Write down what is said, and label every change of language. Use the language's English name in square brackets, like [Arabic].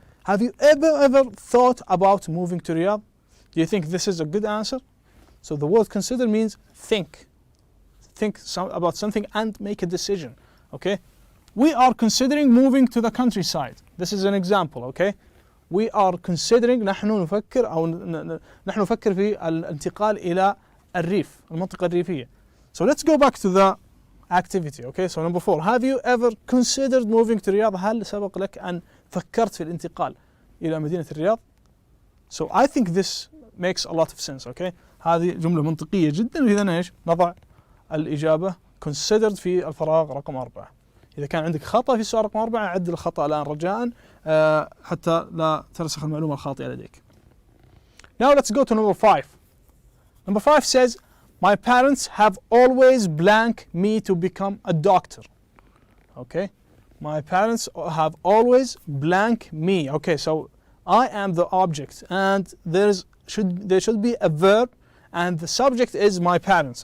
[English] Have you ever thought about moving to Riyadh? Do you think this is a good answer? So the word consider means think. Think about something and make a decision. Okay, we are considering moving to the countryside. This is an example. Okay, we are considering, [Arabic] نحن نفكر في الانتقال إلى الريف، المنطقة الريفية. [English] So let's go back to the activity. Okay, so number 4. Have you ever considered moving to Riyadh? [Arabic] هل سبق لك أن فكرت في الانتقال إلى مدينة الرياض؟ [English] So I think this makes a lot of sense. [Arabic] Okay, هذه جملة منطقية جدا. وإذا إيش؟ نضع الإجابة considered في الفراغ رقم 4. إذا كان عندك خطأ في السؤال رقم 4 عدل الخطأ الآن رجاء حتى لا ترسخ المعلومة الخاطئة لديك. [English] Now let's go to number 5. Number 5 says, my parents have always blank me to become a doctor. Okay, my parents have always blank me. Okay, so I am the object, and there should be a verb, and the subject is my parents.